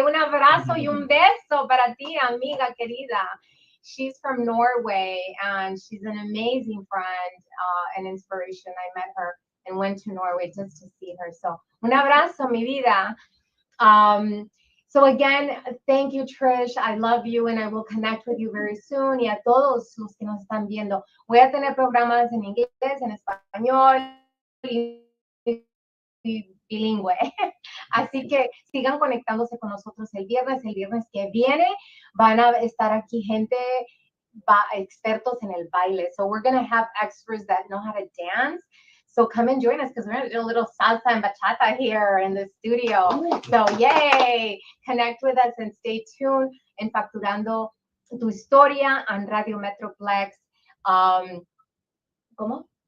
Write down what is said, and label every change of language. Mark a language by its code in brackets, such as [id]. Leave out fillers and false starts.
[es] Un abrazo y un beso para ti, amiga querida. [en] She's from Norway, and she's an amazing friend and inspiration. I met her and went to Norway just to see her. So [es] un abrazo, mi vida. [en] So again, thank you, Trish. I love you, and I will connect with you very soon. [es] Y a todos los que nos están viendo, voy a tener programas en inglés, en español, bilingüe. Así que sigan conectándose con nosotros el viernes que viene. Van a estar aquí gente, expertos en el baile. [en] So we're going to have experts that know how to dance. So come and join us because we're going to do a little salsa and bachata here in the studio. So yay! Connect with us and stay tuned en Facturando Tu Historia on Radio Metroplex. [es] ¿Cómo?